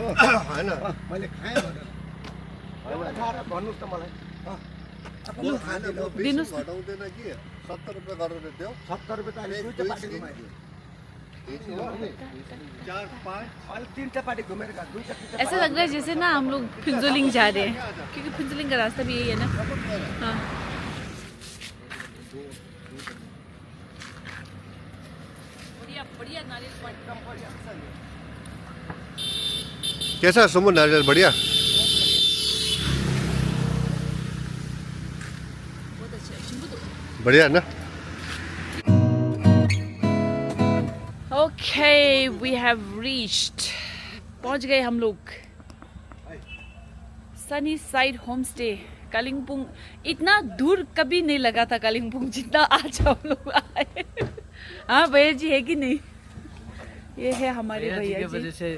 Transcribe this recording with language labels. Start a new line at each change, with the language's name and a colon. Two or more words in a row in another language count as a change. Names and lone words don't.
Nepali: हैन मैले खाएँ भनेर एउटा खाएर भन्नुस् त मलाई म खाने दिनुस् न। घटाउँदैन कि 70 रुपैयाँ गरेर देऊ 70 रुपैयाँ त अहिले दुईटा पार्टी घुमाइदियो 4 5 अहिले तीनटा पार्टी घुमेर गएको दुईटा
Hindi: ऐसा लग रहा है जैसे ना हम लोग फिंजोलिंग जा रहे हैं, क्योंकि फिंजोलिंग का रास्ता भी यही है ना। हाँ बढ़िया बढ़िया नारियल पानी। कैसा है सुमन नारियल बढ़िया बहुत अच्छा है शिंबू तो। बढ़िया है ना
English: Okay, we have reached.
Hindi: पहुंच गए हम लोग सनी साइड होम स्टे कालिम्पोंग। इतना दूर कभी नहीं लगा था कालिम्पोंग जितना आज हम लोग आए। हाँ भैया जी, है कि नहीं? ये है हमारे भैया की जी। वजह से